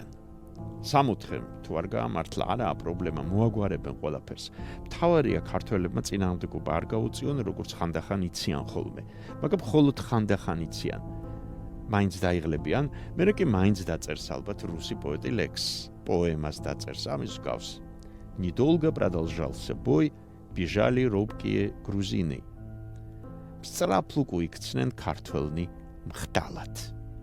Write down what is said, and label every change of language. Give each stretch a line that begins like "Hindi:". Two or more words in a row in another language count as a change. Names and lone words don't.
Georgian: სამოთხემ თუ არ გაამართლა, არაა პრობლემა, მოაგვარებენ ყველაფერს. მთავარია ქართველებმა წინააღმდეგობა არ გაუწიონ, როგორც ხანდახან იციან ხოლმე, მაგრამ მხოლოდ ხანდახან იციან. მაინც დაიღლებიან, მერე კი მაინც დაწერს ალბათ რუსი პოეტი ლექსს, პოემას დაწერს ამის გავს.
Russian: Недолго продолжался бой, бежали робкие грузины.
Georgian: Სწრაფლუკ იქცნენ ქართველნი მხდალად.